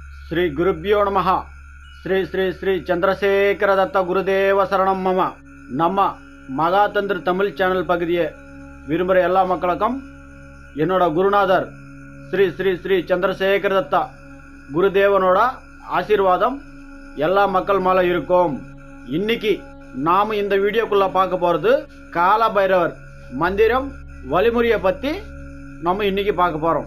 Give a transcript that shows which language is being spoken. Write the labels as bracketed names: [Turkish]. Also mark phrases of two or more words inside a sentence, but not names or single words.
[Sanskrit] श्री गुरुभ्यो नमः श्री श्री श्री चंद्रशेखर दत्त गुरुदेव शरणम मम [Tamil] நம்ம மகாதந்திர தமிழ் சேனல் பகுதியை விரும்புகிற எல்லா மக்களுக்கும் என்னோட குருநாதர் ஸ்ரீ ஸ்ரீ ஸ்ரீ சந்திரசேகர தத்தா குருதேவனோட ஆசீர்வாதம் எல்லா மக்கள் மேலே இருக்கும். இன்னைக்கு நாம் இந்த வீடியோக்குள்ளே பார்க்க போகிறது கால பைரவர் மந்திரம் வழிமுறையை பற்றி நம்ம இன்னைக்கு பார்க்க போகிறோம்.